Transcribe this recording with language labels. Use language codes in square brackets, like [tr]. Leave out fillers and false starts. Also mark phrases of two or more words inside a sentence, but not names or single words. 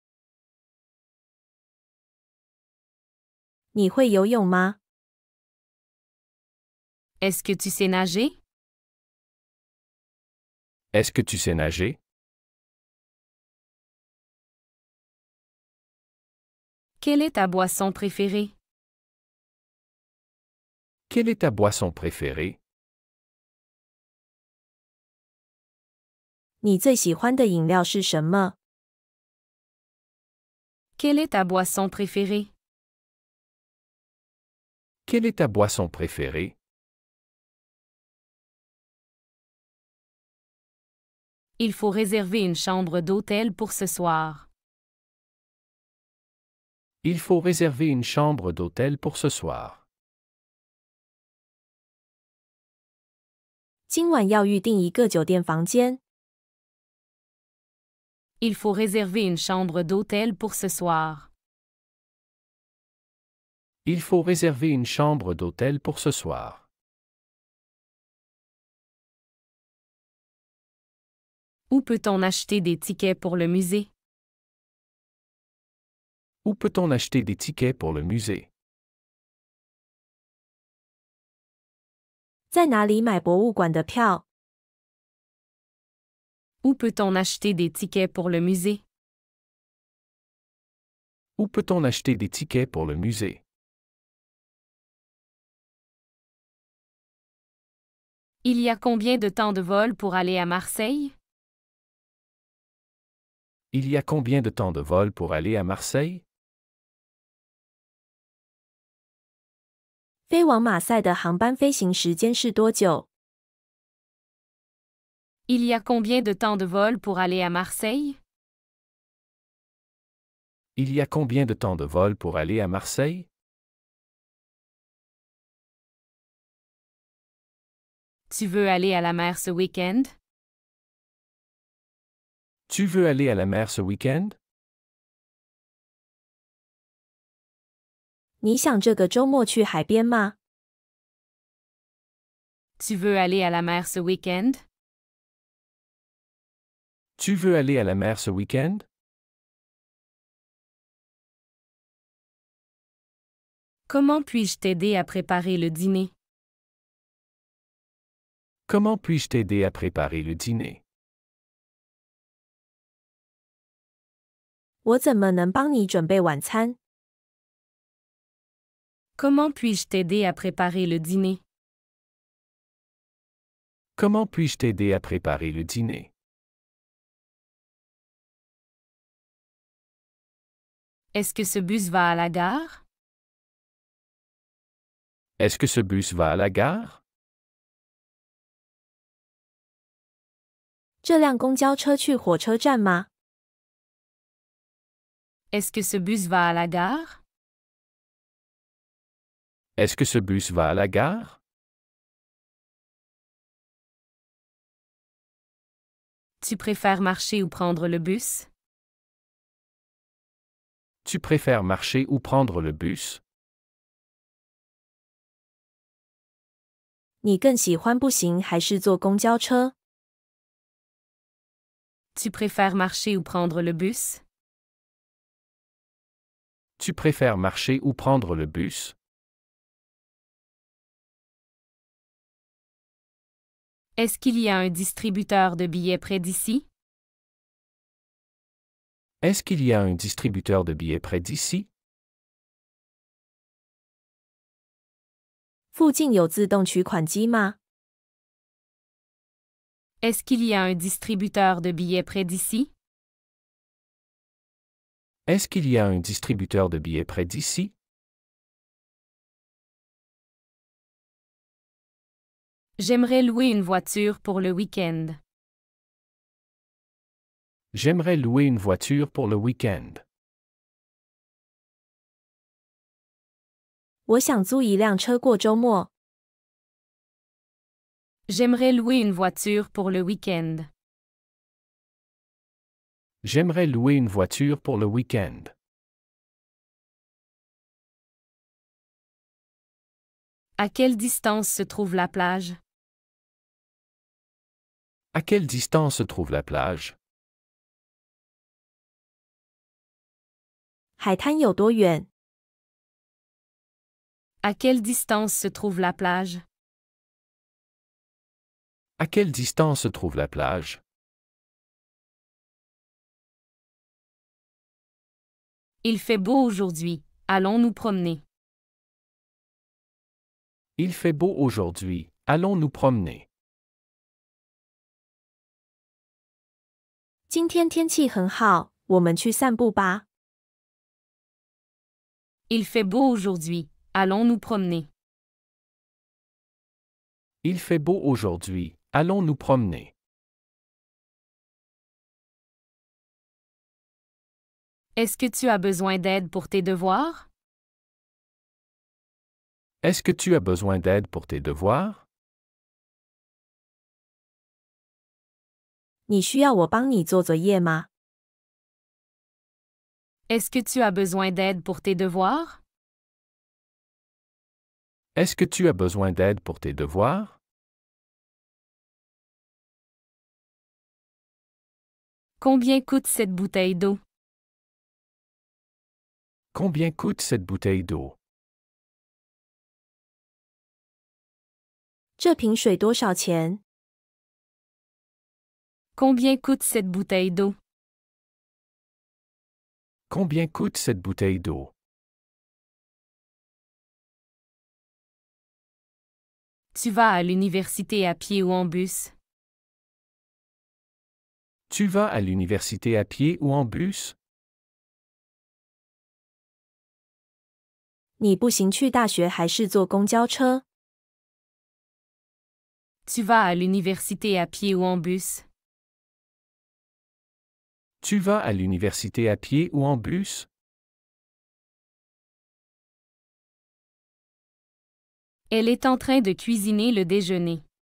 [zh] 你会游泳吗？ [fr] Est-ce que tu sais nager? Est-ce que tu sais nager? Quelle est ta boisson préférée? Quelle est ta boisson préférée? [zh] 你最喜欢的饮料是什么？ [fr] Quelle est ta boisson préférée? Quelle est ta boisson préférée? Il faut réserver une chambre d'hôtel pour ce soir. Il faut réserver une chambre d'hôtel pour ce soir. [zh] 今晚要预订一个酒店房间。 [fr] Il faut réserver une chambre d'hôtel pour ce soir. Il faut réserver une chambre d'hôtel pour ce soir. Où peut-on acheter des tickets pour le musée? Où peut-on acheter des tickets pour le musée? [zh] 在哪里买博物馆的票？ [fr] Où peut-on acheter des tickets pour le musée? Où peut-on acheter des tickets pour le musée? Il y a combien de temps de vol pour aller à Marseille? Il y a combien de temps de vol pour aller à Marseille? [zh] 飞往马赛的航班飞行时间是多久？ [fr] Il y a combien de temps de vol pour aller à Marseille? Il y a combien de temps de vol pour aller à Marseille? Tu veux aller à la mer ce week-end? Tu veux aller à la mer ce week-end? [zh] 你想这个周末去海边吗？ [fr] Tu veux aller à la mer ce week-end? Tu veux aller à la mer ce week-end? Comment puis-je t'aider à préparer le dîner? Comment puis-je t'aider à préparer le dîner? [zh] 我怎么能帮你准备晚餐？ [fr] Comment puis-je t'aider à préparer le dîner? Comment puis-je t'aider à préparer le dîner? Est-ce que ce bus va à la gare? Est-ce que ce bus va à la gare? [zh] 这辆公交车去火车站吗？ [fr] Est-ce que ce bus va à la gare? Est-ce que ce bus va à la gare? Tu préfères marcher ou prendre le bus? Tu préfères marcher ou prendre le bus? [zh] 你更喜欢步行还是坐公交车？ [fr] Tu préfères marcher ou prendre le bus? Tu préfères marcher ou prendre le bus? Est-ce qu'il y a un distributeur de billets près d'ici? Est-ce qu'il y a un distributeur de billets près d'ici? [zh] 附近有自动取款机吗？ [fr] Est-ce qu'il y a un distributeur de billets près d'ici? Est-ce qu'il y a un distributeur de billets près d'ici? J'aimerais louer une voiture pour le week-end. J'aimerais louer une voiture pour le week-end. [zh] 我想租一辆车过周末。 [fr] J'aimerais louer une voiture pour le week-end. J'aimerais louer une voiture pour le week-end. À quelle distance se trouve la plage? À quelle distance se trouve la plage? [zh] 海滩有多远？ [fr] À quelle distance se trouve la plage? À quelle distance se trouve la plage? Il fait beau aujourd'hui. Allons nous promener. Il fait beau aujourd'hui. Allons nous promener. [zh] 今天天气很好，我们去散步吧。 [fr] Il fait beau aujourd'hui. Allons nous promener. Il fait beau aujourd'hui. Allons nous promener. Est-ce que tu as besoin d'aide pour tes devoirs? Est-ce que tu as besoin d'aide pour tes devoirs? [zh] 你需要我帮你做作业吗？ [fr] Est-ce que tu as besoin d'aide pour tes devoirs? Est-ce que tu as besoin d'aide pour tes devoirs? Combien coûte cette bouteille d'eau? Combien coûte cette bouteille d'eau? [zh] 这瓶水多少钱？ [fr] Combien coûte cette bouteille d'eau? Combien coûte cette bouteille d'eau? Tu vas à l'université à pied ou en bus? Tu vas à l'université à pied ou en bus? [zh] 你步行去大学还是坐公交车？ [fr] Tu vas à l'université à pied ou en bus? Tu vas à l'université à pied ou en bus? Elle est en train de cuisiner le déjeuner.